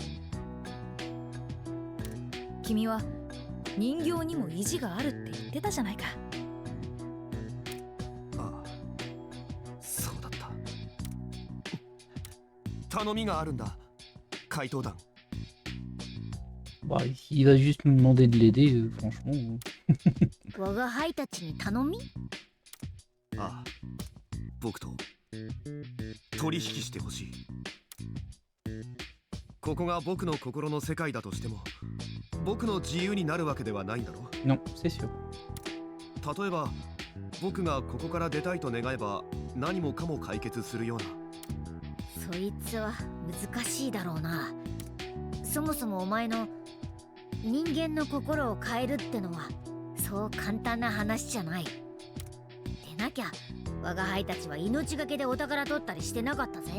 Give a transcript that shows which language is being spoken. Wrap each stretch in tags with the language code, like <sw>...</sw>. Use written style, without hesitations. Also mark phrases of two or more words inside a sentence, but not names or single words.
<ja>君は人形にも意地があるって言ってたじゃないか。ああ、そうだった。頼みがあるんだ、怪盗団。</ja> <fr>Bah, il va juste nous demander de l'aider, franchement.</fr> <ja>我が輩たちに頼み。ああ、僕と取引してほしい。ここが僕の心の世界だとしても僕の自由になるわけではないんだろ。</ja> <fr>Non, c'est sûr.</fr> <ja>例えば僕がここから出たいと願えば何もかも解決するような。そいつは難しいだろうな。そもそもお前の人間の心を変えるってのはそう簡単な話じゃない。でなきゃ我が輩たちは命がけでお宝取ったりしてなかったぜ。</ja>